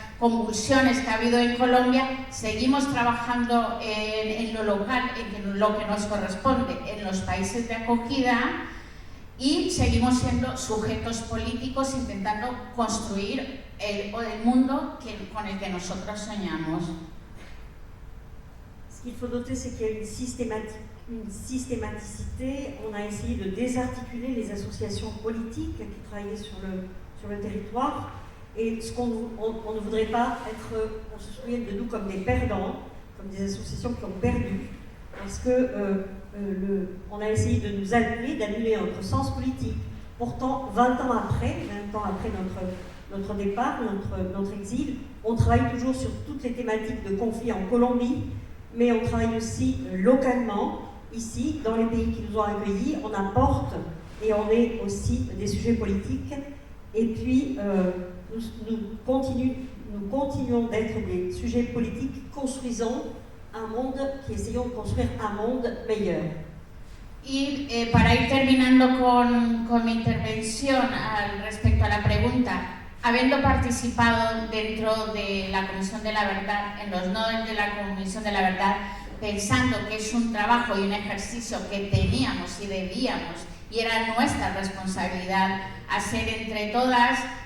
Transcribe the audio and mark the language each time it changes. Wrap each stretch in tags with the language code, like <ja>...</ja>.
<es>convulsiones que ha habido en Colombia, seguimos trabajando en lo local, en lo que nos corresponde, en los países de acogida, y seguimos siendo sujetos políticos intentando construir el mundo con el que nosotros soñamos.</es> <fr>Ce qu'il faut noter, c'est qu'il y a une systématicité. On a essayé de désarticuler les associations politiques qui travaillaient sur le territoire. Et ce on ne voudrait pas être, on se souvienne de nous comme des perdants, comme des associations qui ont perdu, parce que on a essayé de nous d'annuler notre sens politique. Pourtant, 20 ans après notre départ, notre exil, on travaille toujours sur toutes les thématiques de conflit en Colombie, mais on travaille aussi localement, ici, dans les pays qui nous ont accueillis, on apporte et on est aussi des sujets politiques. Et puis, nous continuons d'être des sujets politiques, construisons un monde, essayons de construire un monde meilleur.</fr> <es>Y para ir terminando con mi intervención respecto a la pregunta, habiendo participado dentro de la Comisión de la Verdad, en los nodos de la Comisión de la Verdad, pensando que es un trabajo y un ejercicio que teníamos y debíamos, y era nuestra responsabilidad hacer entre todas,</es>